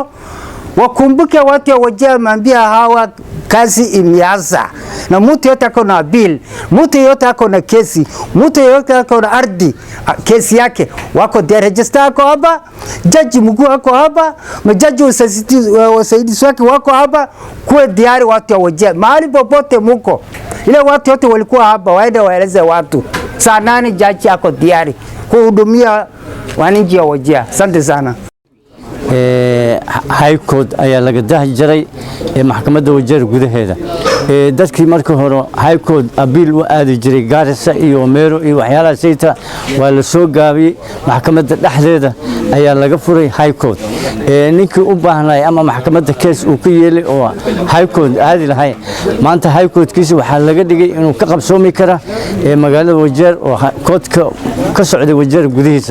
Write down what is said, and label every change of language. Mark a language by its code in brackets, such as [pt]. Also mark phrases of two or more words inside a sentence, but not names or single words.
[sw] Wakumbuke watu wa Wajir, waambia hawa kazi imeanza, na mtu yote ako na bill, mtu yote ako na kesi, mtu yote ako na ardhi kesi yake, wako dia register ako hapa, jaji mkuu ako hapa, majaji wasaidizi wake wako hapa. Kwa diari watu wa Wajir mahali popote muko, ile watu wote walikuwa hapa waende waeleze watu saa 8 jaji ako diari kuhudumia wananchi wa Wajir. Asante sana. [so] high court ayaa laga dahi jiray maxkamadda Wajir gudaheeda. Dadkii markii hore high court abiil u aadi jiray Garissa iyo Meru iyo waxyaalaha sayta waa la soo gaabiyay. Maxkamadda dhexdeeda ayaa laga furay high court. Ninkii u baahnay ama maxkamadda case uu ku yeelay oo high court aadi lahay, maanta high court kiisa waxa laga dhigay inuu ka qabsoomi kara magaalada Wajir oo courtka ka socday Wajir gudihiisa.